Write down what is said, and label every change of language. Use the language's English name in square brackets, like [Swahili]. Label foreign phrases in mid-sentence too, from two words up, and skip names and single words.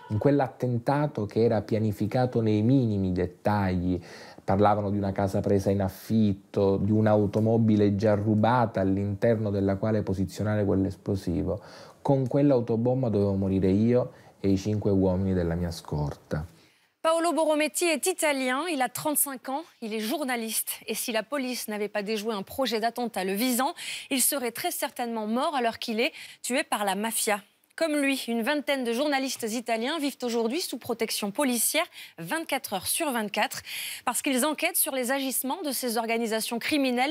[Italian] In quell'attentato che era pianificato nei minimi dettagli, parlavano di una casa presa in affitto, di un'automobile già rubata all'interno della quale posizionare quell'esplosivo. Con quell'autobomba dovevo morire io e i 5 uomini della mia scorta. [French] Paolo Borrometti est italien, il a 35 ans, il est journaliste. Et si la police n'avait pas déjoué un projet d'attentat le visant, il serait très certainement mort à l'heure qu'il est, tué par la mafia. Comme lui, une vingtaine de journalistes italiens vivent aujourd'hui sous protection policière 24 heures sur 24 parce qu'ils enquêtent sur les agissements de ces organisations criminelles.